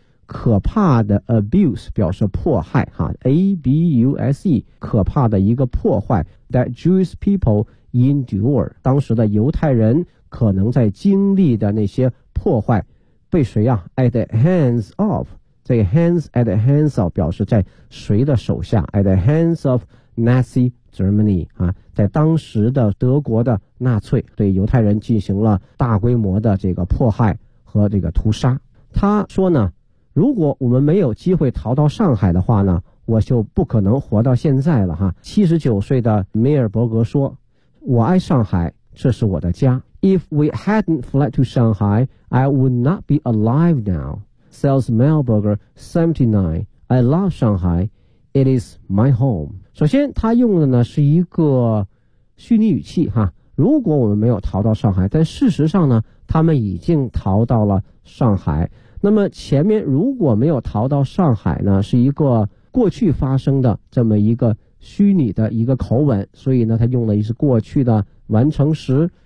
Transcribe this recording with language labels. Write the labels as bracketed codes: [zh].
[zh] 可怕的 abuse 表示迫害哈 ，abuse， 可怕的一个破坏 ， [en] that Jewish people endure， [zh] 当时的犹太人可能在经历的那些破坏，被谁啊 ？at the hands of， 这个 hands at the hands of 表示在谁的手下 ？ [en] at the hands of Nazi Germany [zh] 啊，在当时的德国的纳粹对犹太人进行了大规模的这个迫害和这个屠杀。他说呢，如果我们没有机会逃到上海的话呢，我就不可能活到现在了哈。 79岁的梅尔伯格说，我爱上海，这是我的家。 [en] If we hadn't fled to Shanghai, I would not be alive now, says Melberger, 79. I love Shanghai, it is my home. [zh] 首先他用的呢是一个虚拟语气哈，如果我们没有逃到上海，但事实上呢他们已经逃到了上海。那么前面如果没有逃到上海呢，是一个过去发生的这么一个虚拟的一个口吻，所以呢他用了一个过去的完成时。